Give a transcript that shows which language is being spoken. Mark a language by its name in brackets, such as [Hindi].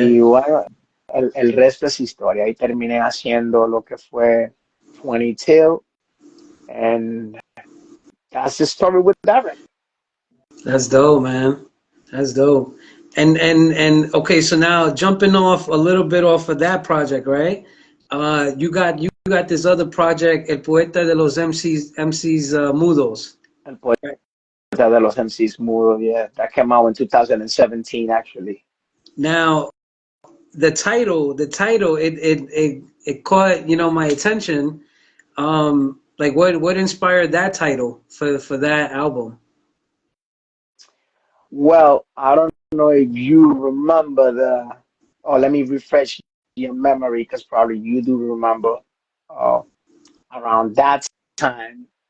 [Spanish] Y bueno, el resto es historia. Ahí terminé haciendo lo que fue 20 Till, [English] and that's the story with that record. That's dope, man. That's dope. And okay, so now jumping off a little bit off of that project, right? You got this other project, El Poeta de los MCs Mudos. El Poeta de los MCs Mudo, yeah. That came out in 2017, actually. Now, the title, it caught my attention. Like what inspired that title for that album? Well, I don't know if you remember or let me refresh your memory because probably you do remember uh, around that time.